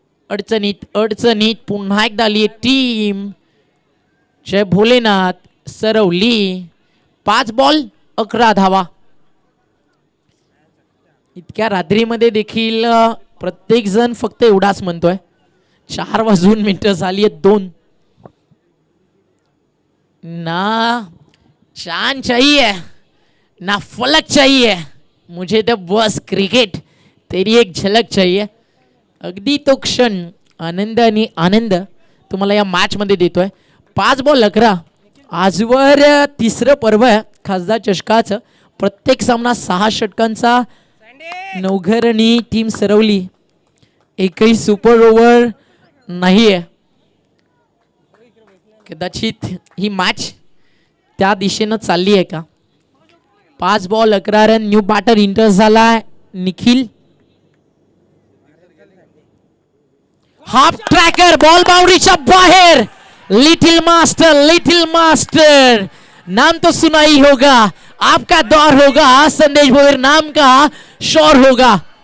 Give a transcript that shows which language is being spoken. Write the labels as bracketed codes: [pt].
[mr] अडचणीत अडचणीत पुन्हा एकदा आली टीम. जय भोलेनाथ सरवली. 5 बॉल 11 धावा. इतक्या रात्रीमध्ये देखील प्रत्येक जण फक्त एवढाच म्हणतोय. 4 वाजून मिनिटं झाली आहेत 2. [hi] ना चांद चाहिए ना फलक चाहिए, मुझे तो बस क्रिकेट तेरी एक झलक चाहिए. [mr] अगदी तो क्षण आनंद आणि आनंद तुम्हाला या मॅचमध्ये देतोय. 5 बॉल 11. आजवर 3रं पर्व आहे खासदार चषकाचं. प्रत्येक सामना 6 षटकांचा. नवघर आणि टीम सरवली एकही सुपर ओव्हर नाही आहे. कदाचित ही मॅच त्या दिशेनं चालली आहे का. 5 ball 11 run. New batter inter झालाय निखिल. हाफ ट्रॅकर, बॉल बाउंड्रीच्या बाहेर. [hi] लिटिल मास्टर नाम तो सुना ही होगा, आपका दौर होगा, संदेश भोईर नाम का शोर होगा.